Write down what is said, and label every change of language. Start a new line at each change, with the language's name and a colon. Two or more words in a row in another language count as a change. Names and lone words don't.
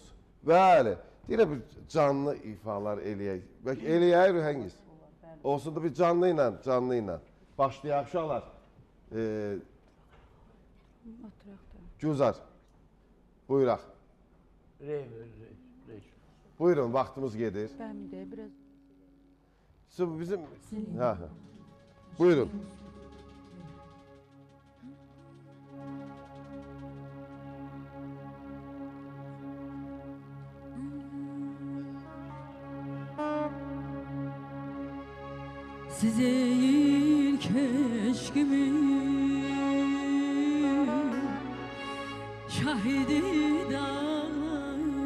Azerbaijani: Bəli, deyirəm bir canlı ifalar eləyək. Bəlkə eləyək Rühəngiz. Olsun da bir canlı ilə. Başlayaq uşaqlar. Gülzar, buyuraq. Rey. Buyurun, vaxtımız gedir.
Turkish: Ben de biraz
Azerbaijani: Bizim... Buyurun.
Turkish: Size ilk eşkimi şahidi dağlar,